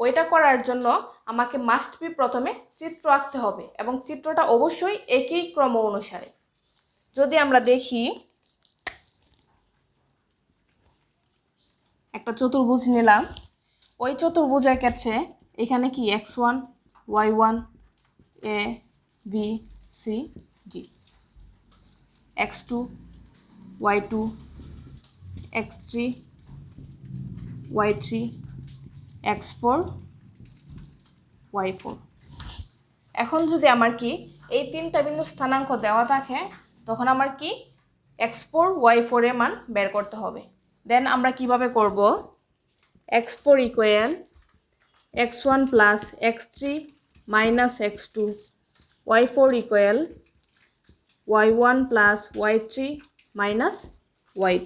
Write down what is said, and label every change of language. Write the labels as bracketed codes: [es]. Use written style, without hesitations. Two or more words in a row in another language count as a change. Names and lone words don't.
[bn] ওইটা করার জন্য আমাকে [en] must be [bn] প্রথমে চিত্র আঁকতে হবে এবং চিত্রটা অবশ্যই একই ক্রম অনুসারে। যদি আমরা দেখি একটা চতুর্ভুজ নিলাম, ওই চতুর্ভুজের ক্ষেত্রে এখানে কি x1 y1 a b c d, x2 y2 x3 y3 x4 y4। এখন যদি আমার কি এই তিনটা বিন্দু স্থানাঙ্ক দেওয়া থাকে তখন আমার কি x4 y4 এর মান বের করতে হবে। দেন আমরা কিভাবে করব, x4 ইকুয়াল x1 প্লাস x3 মাইনাস x2, y4 ইকুয়াল y1 প্লাস y3 মাইনাস y2।